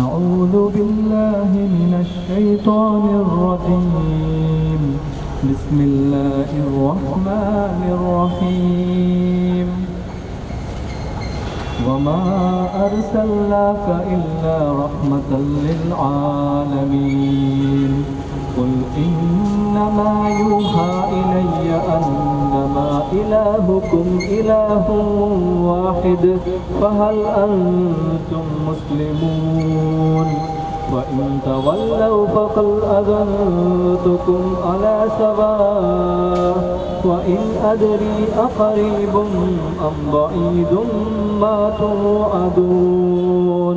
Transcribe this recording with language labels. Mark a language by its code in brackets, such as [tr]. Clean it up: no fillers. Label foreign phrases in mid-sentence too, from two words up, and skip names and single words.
[ar] أعوذ بالله من الشيطان الرجيم. بسم الله الرحمن الرحيم. وما أرسلناك إلا رحمة للعالمين. قل إنما يوحى إلي أنما إلهكم إله واحد فهل أنتم مسلمون. وإن تولوا فقل أذنتكم على سواء وإن أدري أقريب أم بعيد ما توعدون.